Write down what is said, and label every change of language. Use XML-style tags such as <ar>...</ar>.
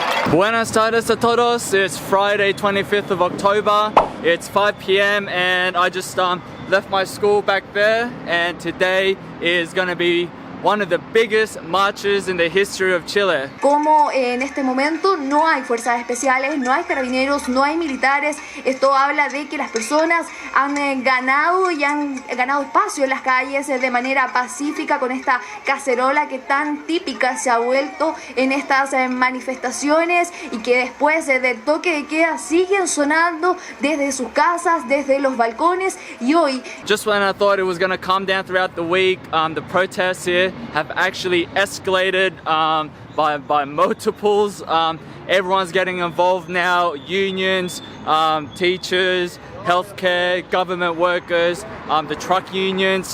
<es>Buenas tardes a todos.</es> <en>It's Friday 25th of October. It's 5 p.m. and I just left my school back there, and today is going to be one of the biggest marches in the history of Chile.</en> <es>Como en este momento no hay fuerzas especiales, no hay carabineros, no hay militares, esto habla de que las personas han ganado espacio en las calles de manera pacífica con esta cacerola que tan típica se ha vuelto en estas manifestaciones y que después del toque de queda siguen sonando desde sus casas, desde los balcones. Y hoy,</es> <en>just when I thought it was going to calm down throughout the week, the protests here have actually escalated by multiples. Everyone's getting involved now, unions, teachers, healthcare, government workers, the truck unions.</en>